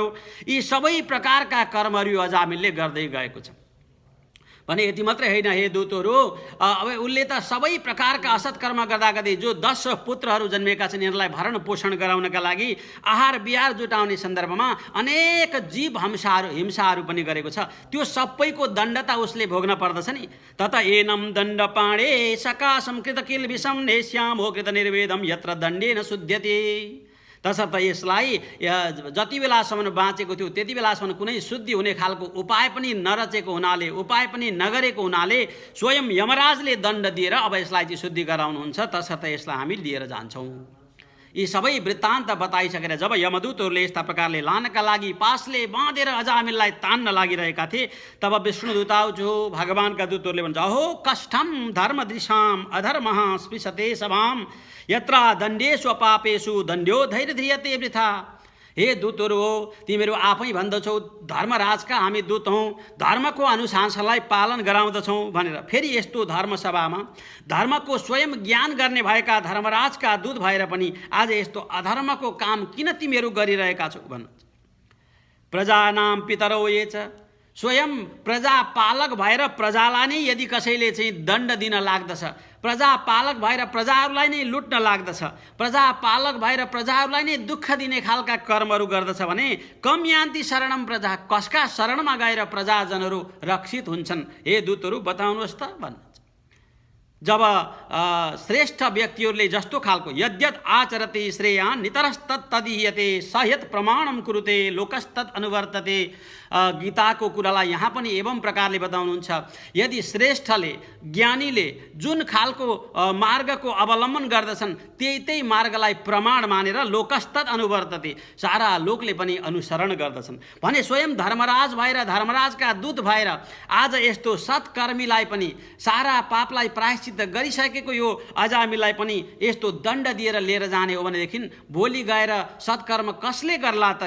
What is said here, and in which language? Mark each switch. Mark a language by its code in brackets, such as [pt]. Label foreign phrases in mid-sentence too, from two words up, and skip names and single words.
[ne] यी सबै प्रकारका कर्महरू अजामिलले गर्दै गएको छ भने यति मात्रै होइन हे दूतहरू, अब उसले त सबै प्रकारका असत कर्म गर्दा गर्दै जो 10 पुत्रहरू जन्मेका छन् यिनीहरूलाई भरण पोषण गराउनका लागि आहार विहार जुटाउने सन्दर्भमा अनेक जीव हिंसाहरू पनि गरेको छ। त्यो सबैको दण्ड त उसले भोग्न पर्दछ नि। [sa] तत एनम दण्ड पाणे सकाशम कृत किल विषम नेश्याम हो कृत निर्वेदम यत्र दण्डेन शुध्यते। [ne] तसर्थ यसलाई जति बेलासम्म बाँचेको थियो त्यति बेलासम्म कुनै शुद्धि हुने खालको उपाय पनि नरचेको हुनाले, उपाय पनि नगरेको हुनाले स्वयं यमराजले दण्ड दिएर अब यसलाई चाहिँ शुद्धि गराउनुहुन्छ। तसर्थ यसलाई हामी लिएर जान्छौँ। यी सबै वृत्तान्त बताइसकेर जब यमदूतहरूले यस्ता प्रकारले लानका लागि पासले बाँधेर अजामिललाई तान्न लागिरहेका थिए, तब विष्णुदूताउजो भगवानका दूतहरूले भन्छ, [sa] अहो कष्टम धर्मदृशाम अधर्मः स्पृशते सभाम यत्र दण्डेषु पापेषु दण्ड्यो धैर्यध्रियते वृथा। [ne] हे दूतहरू हो, तिमीहरू आफै भन्दछौ धर्मराजका हामी दूत हौँ, धर्मको अनुशासनलाई पालन गराउँदछौँ भनेर। फेरि यस्तो धर्मसभामा धर्मको स्वयं ज्ञान गर्ने भएका धर्मराजका दूत भएर पनि आज यस्तो अधर्मको काम किन तिमीहरू गरिरहेका छौ भन्नुहुन्छ। [sa] प्रजानाम पितरौ ये च, [ne] स्वयं प्रजापालक भएर प्रजालाई नै यदि कसैले चाहिँ दण्ड दिन लाग्दछ, प्रजापालक भएर प्रजाहरूलाई नै लुट्न लाग्दछ, प्रजापालक भएर प्रजाहरूलाई नै दुःख दिने खालका कर्महरू गर्दछ भने [sa] कम यान्ति शरणम प्रजा, [ne] कसका शरणमा गएर प्रजाजनहरू रक्षित हुन्छन्? हे दूतहरू बताउनुहोस् त भन्नुहुन्छ। जब श्रेष्ठ व्यक्तिहरूले जस्तो खालको [sa] यद्यत आचरति श्रेयान् नितरस्तत्तदीयते सयत् प्रमाणम कुरुते लोकस्तत् अनुवर्तते, [ne] गीताको कुरालाई यहाँ पनि एवं प्रकारले बताउनुहुन्छ। यदि श्रेष्ठले ज्ञानीले जुन खालको मार्गको अवलम्बन गर्दछन् त्यही मार्गलाई प्रमाण मानेर [sa] लोकस्तत् अनुवर्तते, [ne] सारा लोकले पनि अनुसरण गर्दछन् भने स्वयं धर्मराज भएर धर्मराजका दूत भएर आज यस्तो सत्कर्मीलाई पनि सारा पापलाई प्रायश्चित गरिसकेको यो अजामिललाई पनि यस्तो दण्ड दिएर लिएर जाने हो भनेदेखि भोलि गएर सत्कर्म कसले गर्ला त?